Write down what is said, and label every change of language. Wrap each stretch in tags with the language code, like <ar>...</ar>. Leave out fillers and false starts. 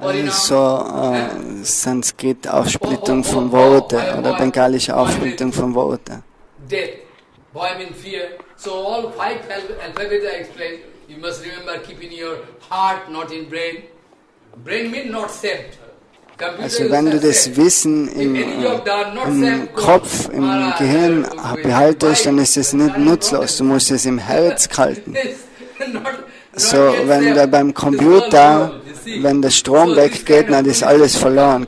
<de>So Sanskrit-Aufsplittung von Worten oder bengalische Aufsplittung von Worten.</de> <en>Death. Boy means fear. So all 5 alphabets I explained. You must remember, keep in your heart, not in brain. Brain means not saved.</en> <de>Also wenn du das Wissen im Kopf, im Gehirn behaltest, dann ist es nicht nutzlos. Du musst es im Herz halten. So, wenn da beim Computer, wenn der Strom weggeht, dann ist alles verloren.</de>